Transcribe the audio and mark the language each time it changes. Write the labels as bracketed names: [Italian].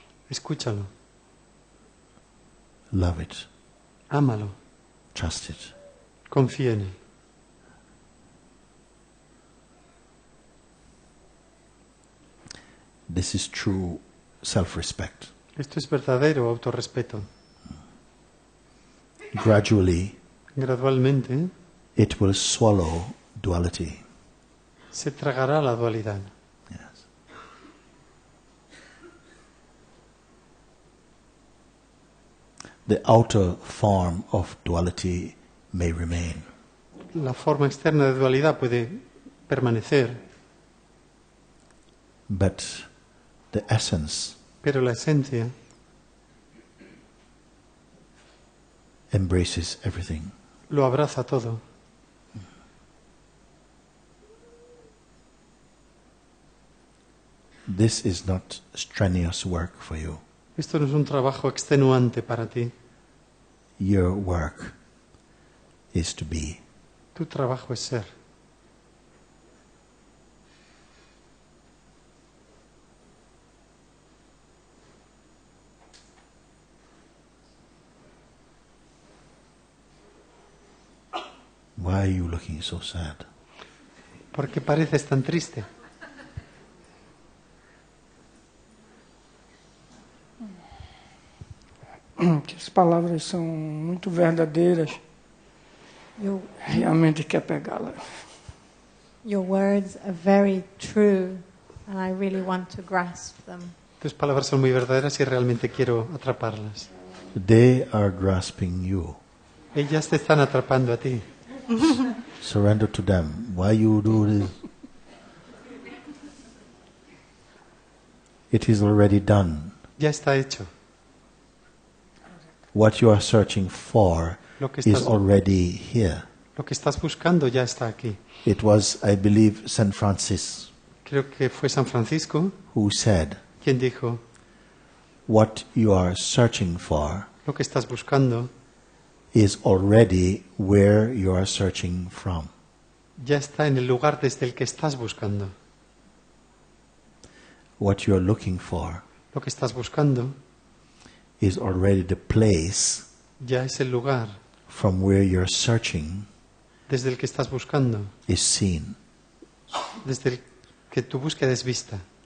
[Spanish] Escúchalo. [English] Love it. [Spanish] Ámalo. [English] Trust it. [Spanish] Confía en él. [English] This is true self-respect. [Spanish] Esto es verdadero autorrespeto. [English] Gradually, [Spanish] Gradualmente [English] it will swallow duality. [Spanish] se tragará la dualidad. [English] Yes. The outer form of duality may remain, [Spanish] La forma externa de dualidad puede permanecer, [English] but the essence [Spanish] pero la esencia [English] embraces everything. [Spanish] lo abraza todo. [English] This is not strenuous work for you. [Spanish] Esto no es un trabajo extenuante para ti. [English] Your work is to be. [Spanish] Tu trabajo es ser. [English] Why are you looking so sad? [Spanish] ¿Por qué pareces tan triste? [Portuguese] Que as palavras são muito verdadeiras. [English] Your, [Portuguese] Realmente quer pegá-la. [English] your words are very true, and I really want to grasp them. [Spanish] Tus palabras son muy verdaderas y realmente quiero atraparlas. [English] They are grasping you. [Spanish] Ellas te están atrapando a ti. [English] Surrender to them. Why you do this? It is already done. [Spanish] Ya está hecho. [English] What you are searching for [Spanish] Lo que [English] is [Spanish] estás, [English] already here. [Spanish] lo que estás buscando ya está aquí. [English] It was, I believe, St. Francis [Spanish] Creo que fue San Francisco [English] who said, [Spanish] quien dijo, [English] what you are searching for [Spanish] lo que estás buscando [English] is already where you are searching from. [Spanish] ya está en el lugar desde el que estás buscando. [English] What you are looking for [Spanish] Lo que estás buscando [English] is already the place [Spanish] ya es el lugar [English] from where your searching [Spanish] desde el que estás buscando, [English] is seen. [Spanish] desde el que tu búsqueda es vista.